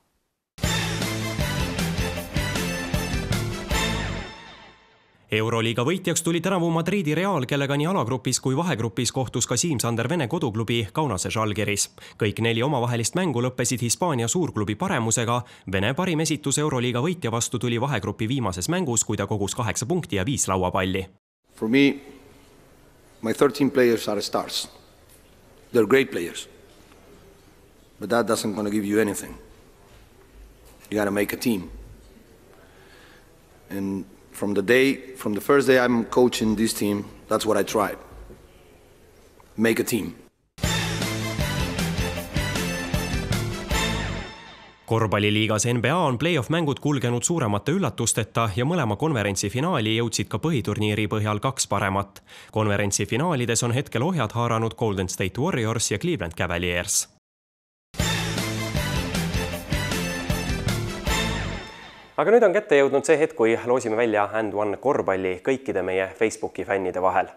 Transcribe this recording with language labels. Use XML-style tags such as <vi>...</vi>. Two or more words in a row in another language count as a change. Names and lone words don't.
<et>Euroliiga võitjaks tuli tänavu Madridi Real, kellega nii alagrupis kui vahegrupis kohtus ka Siim-Sander Vene koduklubi Kaunase Žalgiris. Kõik 4 omavahelist mängu lõppesid Hispaania suurklubi paremusega. Vene parim esitus Euroliiga võitja vastu tuli vahegrupi viimases mängus, kui ta kogus 8 punkti ja 5 lauapalli.</et> <en>For me, my 13 players are stars. They're great players, but that doesn't going to give you anything. You got to make a team. And from the first day I'm coaching this team, that's what I tried. Make a team.</en> <et>Korvpalliliigas NBA on play-off-mängud kulgenud suuremate üllatusteta ja mõlema konverentsi finaali jõudsid ka põhiturniiri põhjal 2 paremat. Konverentsi finaalides on hetkel ohjad haaranud Golden State Warriors ja Cleveland Cavaliers. Aga nüüd on kätte jõudnud see hetk, kui loosime välja And One korvpalli kõikide meie Facebooki fännide vahel.</et>